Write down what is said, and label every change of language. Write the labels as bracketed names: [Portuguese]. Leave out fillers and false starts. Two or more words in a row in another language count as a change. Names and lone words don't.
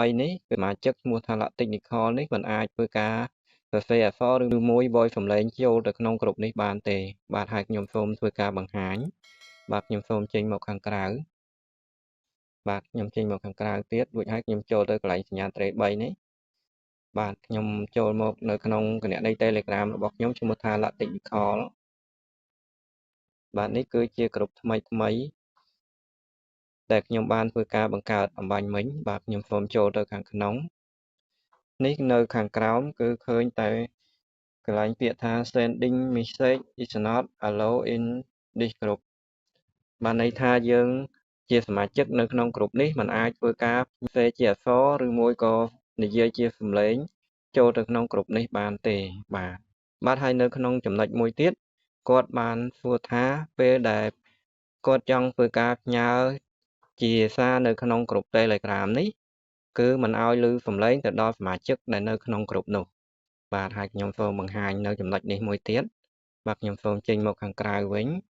[Khmer] នេះសមាជិកឈ្មោះថា Technical នេះមិនអាចធ្វើការសរសេរអក្សរឬមួយ voice សំឡេងចូលទៅក្នុងក្រុមនេះបានទេបាទហើយខ្ញុំសូមធ្វើការបង្ហាញបាទខ្ញុំសូមចេញមកខាងក្រៅបាទខ្ញុំចេញមកខាងក្រៅទៀតរួចហើយខ្ញុំចូលទៅកន្លែងសញ្ញាត្រី3នេះបាទខ្ញុំចូលមកនៅក្នុងគណនី Telegram របស់ខ្ញុំឈ្មោះថា Technical បាទនេះគឺជាក្រុមថ្មីដែលខ្ញុំបានធ្វើការបង្កើតអំបញ្ញមិញបាទខ្ញុំសូមចូលទៅខាងក្នុងនេះនៅខាងក្រោមគឺឃើញតែកន្លែងពាក្យថា [English] sending message is not allowed in this group [Khmer] បានន័យថាយើងជាសមាជិកនៅក្នុងក្រុមនេះមិនអាចធ្វើការសរសេរជាអក្ស រឬមួយក៏និយាយជាសំឡេងចូលទៅក្នុងក្រុមនេះបានទេបាទហើយនៅក្នុងចំណុចមួយទៀតគាត់បានសួរថាពេលដែលគាត់ចង់ធ្វើការផ្ញើជាសារនៅក្នុងក្រុម Telegram នេះគឺមិនឲ្យឮសំឡេងទៅដល់សមាជិកដែលនៅក្នុងក្រុមនោះបាទហើយខ្ញុំសូមបង្ហាញនៅចំណុចនេះមួយទៀតបាទខ្ញុំសូមចេញមកខាងក្រៅវិញ